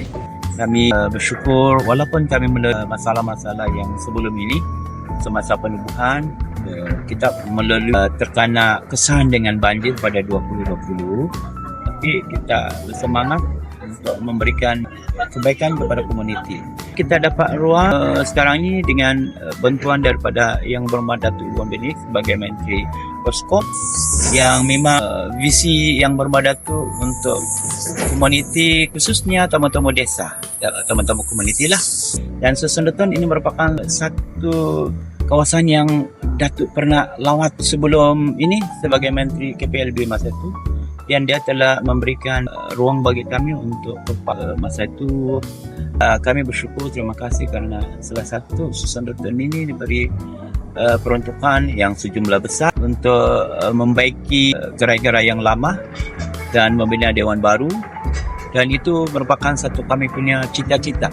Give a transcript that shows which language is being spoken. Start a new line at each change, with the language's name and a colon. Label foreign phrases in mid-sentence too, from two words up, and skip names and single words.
Malay: Kami bersyukur walaupun kami melalui masalah-masalah yang sebelum ini semasa penubuhan, kita melalui terkena kesan dengan banjir pada 2020, tapi kita bersemangat untuk memberikan kebaikan kepada komuniti. Kita dapat ruang sekarang ini dengan bantuan daripada Yang Berhormat Datuk Wan Benih sebagai Menteri Poskop, yang memang visi Yang Berhormat Datuk untuk komuniti, khususnya tamu-tamu desa, tamu-tamu komuniti lah. Dan Susun Daton ini merupakan satu kawasan yang Datuk pernah lawat sebelum ini sebagai Menteri KPLB masa itu, dan dia telah memberikan ruang bagi kami untuk masa itu. Kami bersyukur, terima kasih kerana salah satu Susun Daton ini diberi peruntukan yang sejumlah besar untuk membaiki gerai-gerai yang lama dan membina dewan baru, dan itu merupakan satu kami punya cita-cita.